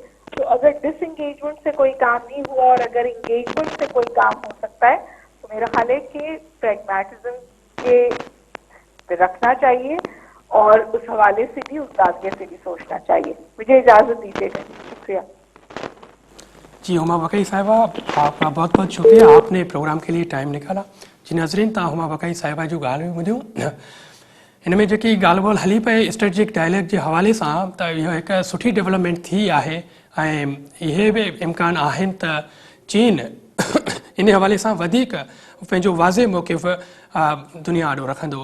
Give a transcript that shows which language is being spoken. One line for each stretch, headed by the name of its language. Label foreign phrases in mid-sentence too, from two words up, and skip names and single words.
Urdu: تو اگر ڈس انگیجمنٹ سے کوئی کام نہیں ہوا اور اگر انگیجمنٹ سے کوئی کام ہو سکتا ہے تو میرا خیال ہے کہ پریگمیٹزم کے رکھنا چاہیے اور اس حوالے سے بھی اس زاویے سے بھی سوچنا چاہیے. مجھے اجازت دیجیے گا. شکریہ. جی ہما وقائی صاحبہ، آپ کا بہت بہت شکریہ، آپ نے پروگرام کے لیے ٹائم نکالا.
Sindhi: جی ناظرین، تا ہما وقائی صاحبہ جو ॻाल्हियूं ॿुधियूं हिन में जेकी ॻाल्हि ॿोल हली पए
English: strategic dialogue
Sindhi: जे हवाले सां, त इहो हिकु सुठी डेवलपमेंट थी आहे ऐं इहे बि इम्कान आहिनि त चीन इन हवाले सां वधीक पंहिंजो वाज़े मौक़िफ़ दुनिया आॾो रखंदो.